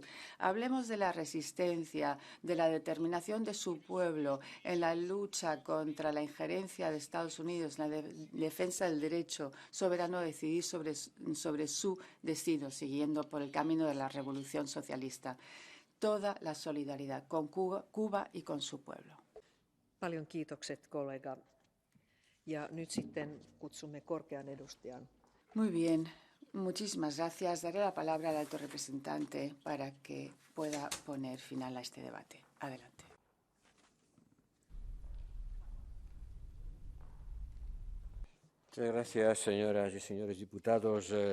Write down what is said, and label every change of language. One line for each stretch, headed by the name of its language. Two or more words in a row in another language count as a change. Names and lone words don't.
Spanish: Hablemos de la resistencia, de la determinación de su pueblo en la lucha contra la injerencia de Estados Unidos, en la defensa del derecho soberano a decidir sobre su destino, siguiendo por el camino de la revolución socialista. Toda la solidaridad con Cuba y con su pueblo.
Finnish: Paljon kiitokset, kollega. Ja nyt sitten kutsumme korkean edustajan.
Spanish: Muy bien, muchísimas gracias. Daré la palabra al alto representante para que pueda poner final a este debate. Adelante. Muchas gracias, señoras y señores diputados.